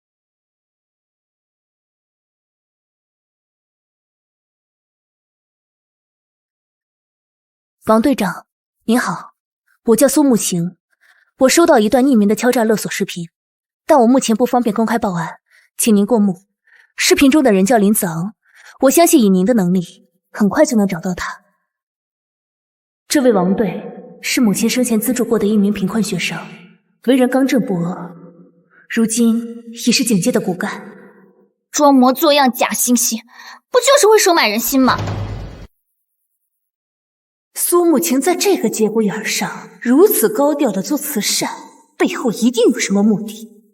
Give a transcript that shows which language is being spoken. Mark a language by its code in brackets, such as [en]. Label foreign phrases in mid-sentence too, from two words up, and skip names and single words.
[zh] 王队長，您好，我叫蘇慕晴，我收到一段匿名的敲詐勒索视頻，但我目前不方便公開報案，請您過目。視頻中的人叫林子昂，我相信以您的能力，很快就能找到他。這位王隊是母親生前資助過的一名貧困學生，為人剛正不阿，如今已是警界的骨幹。裝模作樣假惺惺，不就是会收買人心嗎？蘇慕晴在這個節骨眼上如此高調的做慈善，背後一定有什麼目的。